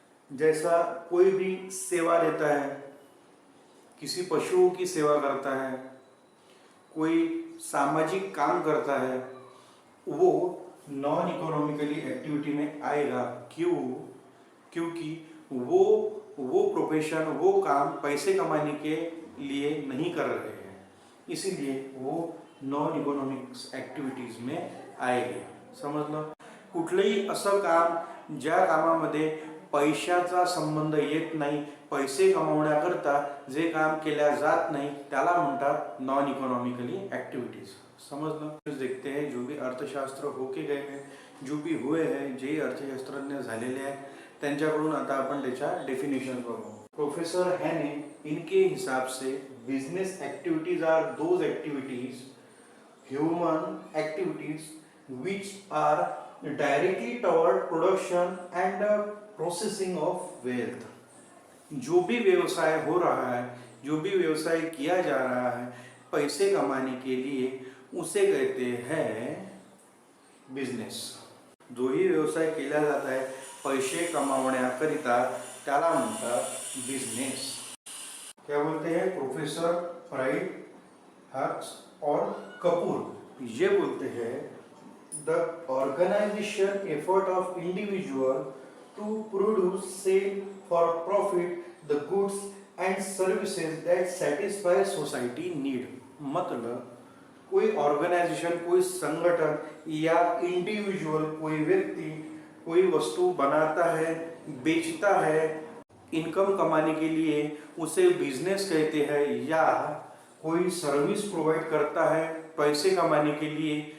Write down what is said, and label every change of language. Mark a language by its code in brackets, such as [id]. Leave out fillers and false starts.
[hi] जैसा कोई भी सेवा देता है, किसी पशुओं की सेवा करता है, कोई सामाजिक काम करता है, वो नॉन इकोनॉमिकली एक्टिविटी में आएगा। क्यों? क्योंकि वो प्रोफेशन, वो काम पैसे कमाने के लिए नहीं कर रहे हैं, इसीलिए वो नॉन इकोनॉमिक्स ॲक्टिव्हिटीज में आएगे। [mr] समजलं? कुठलंही असं काम ज्या कामामध्ये पैशाचा संबंध येत नाही, पैसे कमवण्याकरता जे काम केल्या जात नाही, त्याला म्हणतात नॉन इकोनॉमिकली ॲक्टिव्हिटीज। समजलं? [hi] देखते हैं जो भी अर्थशास्त्र होके गए हैं, जो भी हुए हैं, [mr] जे अर्थशास्त्रज्ञ झालेले आहेत, त्यांच्याकडून आता आपण त्याच्या डेफिनेशन बघू। [hi] प्रोफेसर हैने इनके हिसाब से [en] Business activities are those activities, human activities which are directly toward production and processing of wealth। [hi] जो भी व्यवसाय हो रहा है, जो भी व्यवसाय किया जा रहा है पैसे कमाने के लिए, उसे कहते हैं बिजनेस। [mr] जो ही व्यवसाय केला जाता है पैसे कमावण्याकरिता त्याला म्हणतात बिजनेस। [hi] क्या बोलते हैं प्रोफेसर फ्राइड, हक्स और कपूर? ये बोलते हैं [en] the organization effort of individual to produce, sell for profit the goods and services that satisfy society need। [hi] मतलब कोई ऑर्गेनाइजेशन, कोई संगठन या इंडिविजुअल, कोई व्यक्ति कोई वस्तु बनाता है, बेचता है, इनकम कमाने के लिए उसे बिजनेस कहते हैं, या कोई सर्विस प्रोवाइड करता है पैसे कमाने के लिए।